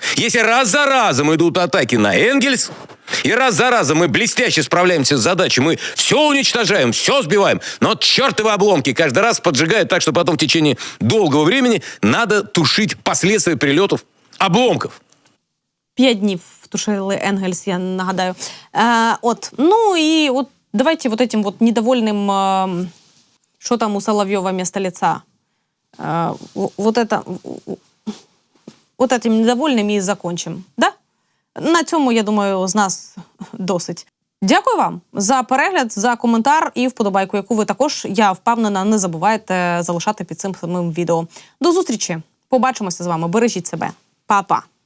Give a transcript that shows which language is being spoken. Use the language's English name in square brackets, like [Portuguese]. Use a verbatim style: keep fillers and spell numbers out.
[Russian] Если раз за разом идут атаки на Энгельс, и раз за разом мы блестяще справляемся с задачей, мы все уничтожаем, все сбиваем, но чертовы обломки каждый раз поджигают так, что потом в течение долгого времени надо тушить последствия прилетов обломков. [Ukrainian] П'ять днів втушили Енгельс, я нагадаю. [Russian] А, от, ну и вот давайте вот этим вот недовольным... Э, что там у Соловьева вместо лица? Э, вот это... Вот этим недовольним і закончим. Да? [Ukrainian] На цьому, я думаю, з нас досить. Дякую вам за перегляд, за коментар і вподобайку, яку ви також, я впевнена, не забуваєте залишати під цим самим відео. До зустрічі! Побачимося з вами. Бережіть себе. Па-па!